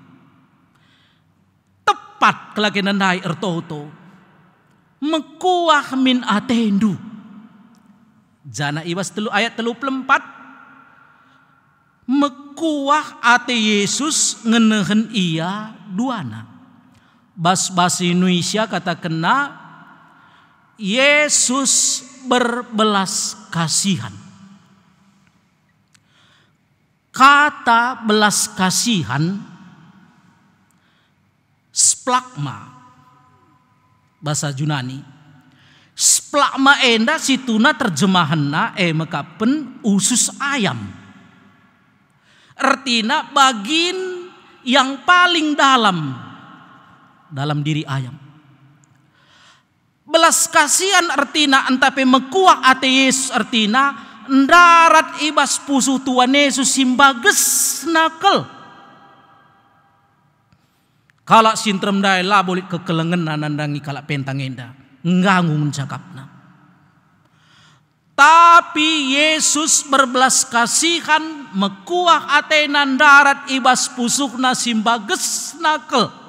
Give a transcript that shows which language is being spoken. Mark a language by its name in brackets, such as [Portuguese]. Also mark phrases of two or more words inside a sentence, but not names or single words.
[Batak Karo] Tepat kelakenan rai ertoto. Mekuah min atendu. Jana ibas ayat 34. Mekuah ate Yesus ngenehen ia duana. Bas Indonesia kata kena Yesus [Indonesian] berbelas kasihan. Kata belas kasihan splagma bahasa Yunani. [Batak Karo] Splagma enda situna terjemahanna mekapen [Indonesian] usus ayam. Artinya bagian yang paling dalam diri ayam. Belas kasihan [Batak Karo] artinya antape mekuah ate Yesus artinya ndarat ibas pusuh Tuhan Yesus simbages nakel. Kalak sintrem dai labolit kekelengen nandangi kalak pentang enda nganggung cakapna. [Indonesian] Tapi Yesus berbelas kasihan [Batak Karo] mekuah atena ndarat ibas pusuhna simbages nakel.